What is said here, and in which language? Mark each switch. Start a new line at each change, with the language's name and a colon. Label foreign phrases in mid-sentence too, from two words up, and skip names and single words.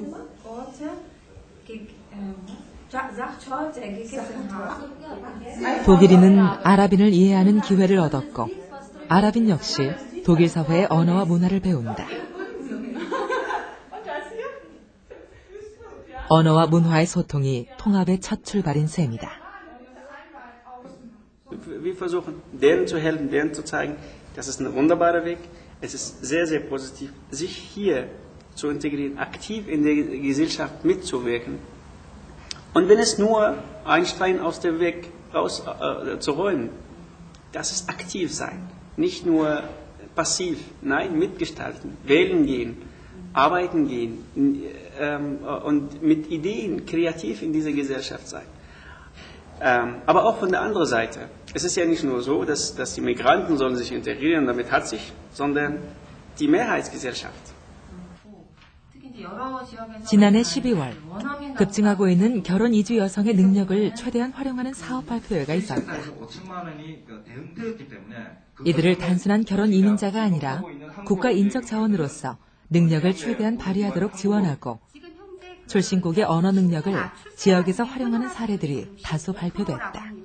Korean: 독일인은 아랍인을 이해하는 기회를 얻었고 아랍인 역시 독일 사회의 언어와 문화를 배운다. 언어와 문화의 소통이 통합의 첫 출발인 셈이다.
German: Wir versuchen, denen zu helfen, denen zu zeigen, das ist ein wunderbarer Weg. Es ist sehr, sehr positiv, sich hier zu integrieren, aktiv in der Gesellschaft mitzuwirken. Und wenn es nur ein Stein aus dem Weg zu räumen, das ist aktiv sein, nicht nur passiv, nein, mitgestalten, wählen gehen, arbeiten gehen und mit Ideen kreativ in dieser Gesellschaft sein. Aber auch von der anderen Seite. Es ist ja nicht nur so, dass die Migranten sollen sich integrieren, damit hat sich, sondern die Mehrheitsgesellschaft.
Korean: 지난해 12월 급증하고 있는 결혼 이주 여성의 능력을 최대한 활용하는 사업 발표회가 있었다. 이들을 단순한 결혼 이민자가 아니라 국가 인적 자원으로서 능력을 최대한 발휘하도록 지원하고 출신국의 언어 능력을 지역에서 활용하는 사례들이 다수 발표됐다.